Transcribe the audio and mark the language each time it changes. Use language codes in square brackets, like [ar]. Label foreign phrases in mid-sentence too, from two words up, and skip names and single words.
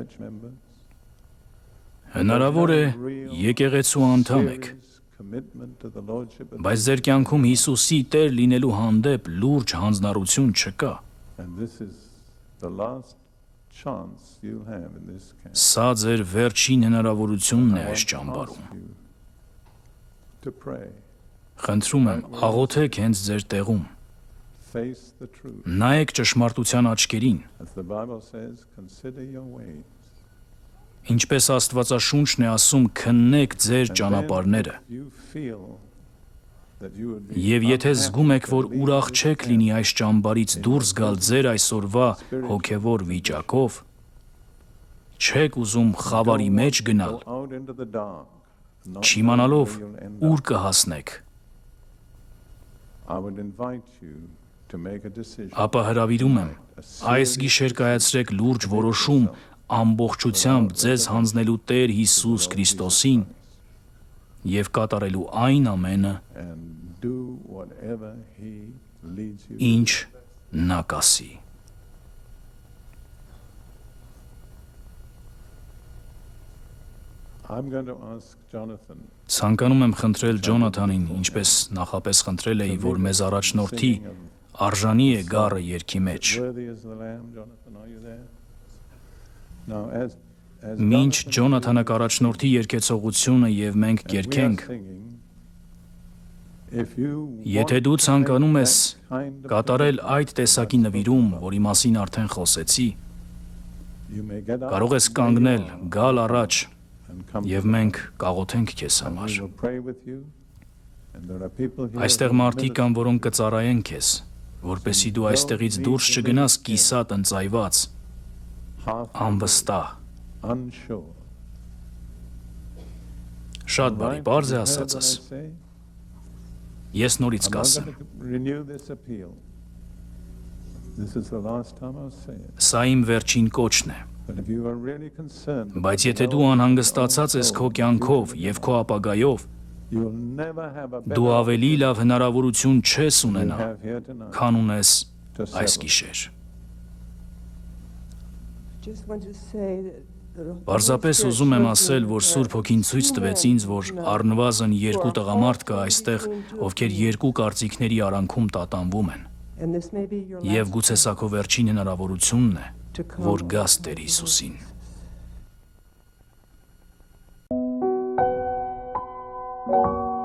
[hy] Հնարավոր է եկեղեցու անդամ եք, բայց ձեր կյանքում Հիսուսի Տեր լինելու հանդեպ լուրջ հանձնառություն չկա։ Սա ձեր վերջին հնարավորությունն է այս ճամբարում։ Խնդրում եմ, աղոթեք հենց ձեր տեղում։ [en] Face the truth. [hy] Նայեք ճշմարտության աչքերին, [en] As the Bible says, consider your ways. [hy] ինչպես Աստվածաշունչն է ասում, քննեք ձեր [en] And [hy] ճանապարհները։ [en] then if you feel that you would be [hy] Եվ եթե [en] unhappy [hy] զգում եք, որ [en] to leave [hy] ուրախ [en] this [hy] չեք [en] camp, [hy] լինի այս ճամբարից դուրս գալ ձեր այսօրվա հոգևոր վիճակով, չեք ուզում խավարի մեջ գնալ, [en] go out into the dark, not [hy] չիմանալով [en] knowing where you'll end [hy] ուր [en] up, [hy] կհասնեք, [en] I would invite you to make a decision. [hy] ապա հրավիրում եմ, այս գիշեր կայացրեք լուրջ որոշում ամբողջությամբ ձեզ հանձնելու Տեր Հիսուս Քրիստոսին եւ կատարելու այն ամենը, [en] And do whatever he leads you. [hy] ինչ նա կասի։ [en] I'm going to ask Jonathan [hy] Ցանկանում եմ խնդրել Ջոնաթանին, ինչպես նախապես խնդրել էի, որ մեզ առաջնորդի, արժանի է գառը երգի մեջ։ [en] worthy as the lamb. Jonathan, are you there? Now, as [hy] Մինչ Jonathan Ջոնաթանը կառաջնորդի երկեցողությունը եւ մենք [en] and we are [hy] երգենք, [en] singing, if you [hy] եթե [en] want [hy] դու [en] to [hy] ցանկանում [en] make [hy] ես [en] that kind of [hy] կատարել [en] commitment, [hy] այդ տեսակի նվիրում, որի մասին արդեն խոսեցի, [en] you may get up [hy] կարող ես [en] where you [hy] կանգնել, [en] are [hy] գալ առաջ [en] and come [hy] եւ [en] to [hy] մենք կաղոթենք քեզ [en] and [hy] համար։ [en] we will pray with you. And there are people here [hy] Այստեղ [en] who [hy] մարդիկ կան, [en] minister [hy] որոնք կծառայեն քեզ, որպեսզի դու այստեղից դուրս չգնաս կիսատ ընծայված, [en] half [hy] անվստահ։ [en] unsure. [hy] Շատ բարի, [en] Right? [hy] բարձ է [en] You heard what I [hy] ասածս։ [en] say? [hy] Ես նորից [en] I'm not [hy] կասեմ։ [en] going to renew this appeal. This is the last time I'll say it. [hy] Սա իմ վերջին կոչն է։ [en] But if you are really concerned about [hy] Բայց եթե [en] the [hy] դու [en] well-being [hy] անհանգստացած [en] of [hy] ես [en] your [hy] քո [en] soul, [hy] կյանքով եւ քո ապագայով, [en] you'll never have a better [hy] դու ավելի [en] opportunity [hy] լավ հնարավորություն չես [en] than you [hy] ունենա, [en] have here tonight [hy] քան ունես [en] to [hy] այս [en] settle. [hy] գիշեր։ [en] Just want to say that [hy] Պարզապես ուզում եմ ասել, որ Սուրբ Հոգին ցույց տվեց ինձ, որ առնվազն երկու տղամարդ կա այստեղ, ովքեր երկու կարծիքների արանքում տատանվում են։ [en] and this may be your [hy] Եվ [en] last [hy] գուցե սա քո վերջին հնարավորությունն է, [en] to come [hy] որ գաս Տեր Հիսուսին։ [en] Jesus.